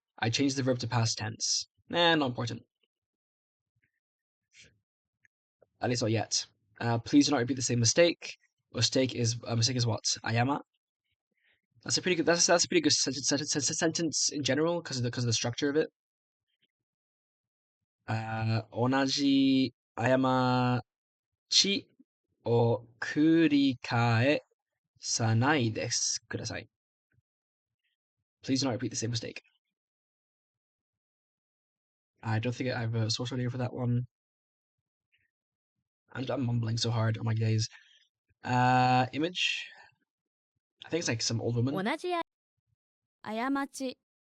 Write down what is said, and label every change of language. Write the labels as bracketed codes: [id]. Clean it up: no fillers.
[en] I changed the verb to past tense. Nah, not important. At least not yet. Please do not repeat the same mistake. Mistake is what? Ayama? That's a pretty good. That's a pretty good sentence in general because of the structure of it. [ja] 同じ過ちを繰り返さないでください. [en] Please do not repeat the same mistake. I don't think I have a source audio for that one. I'm mumbling so hard. Oh my days. Image. I think it's like some old woman. [ja] 同じ過ち